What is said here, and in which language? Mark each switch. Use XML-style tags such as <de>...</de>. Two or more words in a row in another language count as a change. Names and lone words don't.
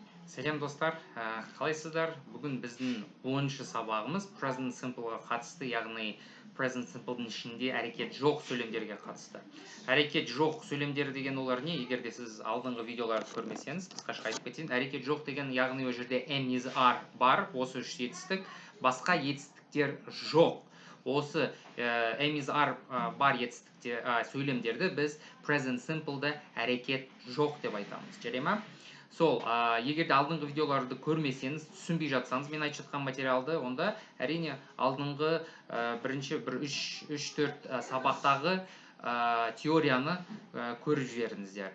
<kk>Сәлем достар, қалайсыздар? Бүгін біздің 10-шы сабағымыз</kk> <en>present simple-</en> <kk>ға қатысты, яғни</kk> <en>present simple-</en> <kk>дың ішінде әрекет жоқ сөйлемдерге қатысты. Әрекет жоқ сөйлемдері деген олар не? Егер де сіз алдыңғы видеоларды көрмесеңіз, қысқаша айтып кетейін. Әрекет жоқ деген яғни ол жерде</kk> <en>am is are</en> <kk>бар, осы үш жетістік, басқа етістіктер жоқ. Осы</kk> <en>am is are</en> <kk>бар етістіктер сөйлемдерді біз</kk> <en>present simple-</en> <kk>да әрекет жоқ деп айтамыз. Жарай ма? Сол, егер де алдыңғы видеоларды көрмесеңіз, түсінбей жатсаңыз, мен айтып жатқан материалды, онда әрине алдыңғы бірінші 3-4 сабақтағы теорияны көріп жіберіңіздер.</kk>